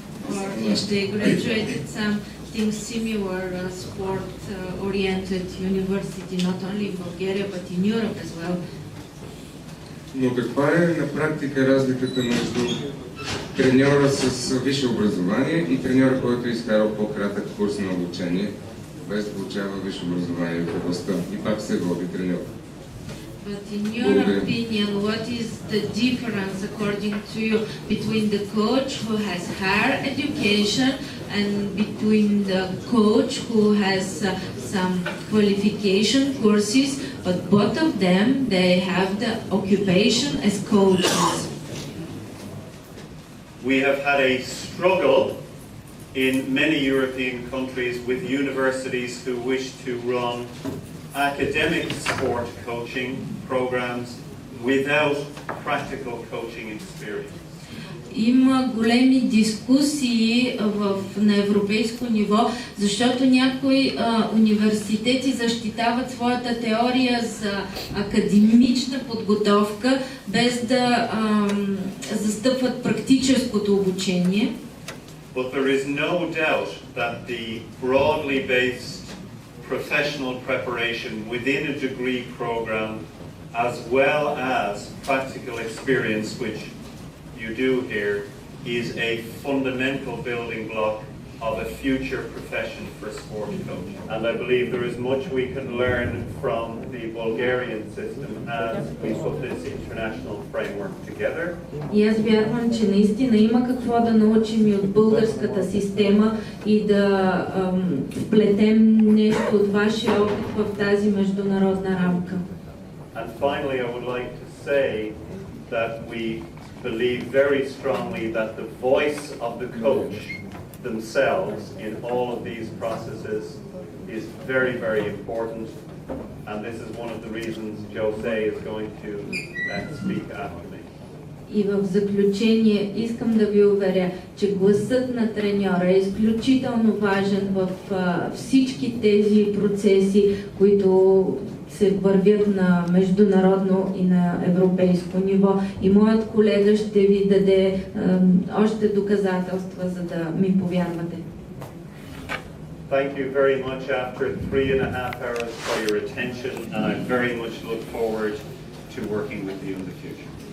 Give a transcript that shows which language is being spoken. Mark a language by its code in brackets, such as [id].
[en] Or if they graduated something similar sport-oriented university, not only in Bulgaria but in Europe as well. [bg] Но каква е на практика разликата между треньора с висше образование и треньора, който е изкарал по-кратък курс на обучение, без да получава висше образование в областта и пак се води треньор? [en] But in your opinion, what is the difference, according to you, between the coach who has higher education and between the coach who has some qualification courses, but both of them, they have the occupation as coaches? We have had a struggle in many European countries with universities who wish to run academic sport coaching programs without practical coaching experience. [bg] Има големи дискусии на европейско ниво, защото някои университети защитават своята теория за академична подготовка, без да застъпват практическото обучение. [en] But there is no doubt that the broadly based professional preparation within a degree program, as well as practical experience, which you do here, is a fundamental building block of a future profession for sport coaching. And I believe there is much we can learn from the Bulgarian system as we put this international framework together. [bg] И аз вярвам, че наистина има какво да научим и от българската система и да вплетем нещо от вашия опит в тази международна рамка. [en] And finally, I would like to say that we believe very strongly that the voice of the coach themselves in all of these processes is very, very important. And this is one of the reasons Jose is going to speak after me. [bg] И в заключение искам да ви уверя, че гласът на треньора е изключително важен в всички тези процеси, които се вървят на международно и на европейско ниво. И моят колега ще ви даде още доказателства, за да ми повярвате. [en] Thank you very much after 3.5 hours for your attention, and I very much look forward to working with you in the future.